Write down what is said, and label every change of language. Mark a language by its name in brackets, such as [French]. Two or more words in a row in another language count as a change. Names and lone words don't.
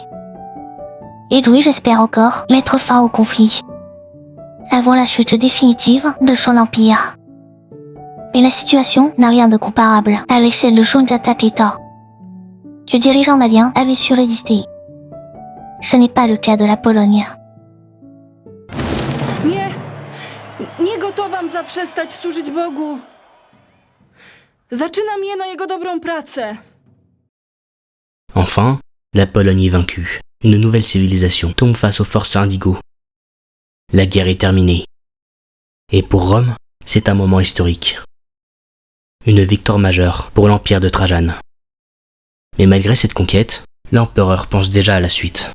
[French] Hedwig espère encore mettre fin au conflit, avant la chute définitive de son empire. Mais la situation n'a rien de comparable à l'échelle de Junta Keita. Le dirigeant malien avait su résister. Ce n'est pas le cas de la Pologne. [Polish] Nie gotowam zaprzestać służyć Bogu. Zaczynam jeno Jego dobrą pracę. [French] Enfin, la Pologne est vaincue. Une nouvelle civilisation tombe face aux forces indigos. La guerre est terminée. Et pour Rome, c'est un moment historique. Une victoire majeure pour l'empire de Trajan. Mais malgré cette conquête, l'empereur pense déjà à la suite.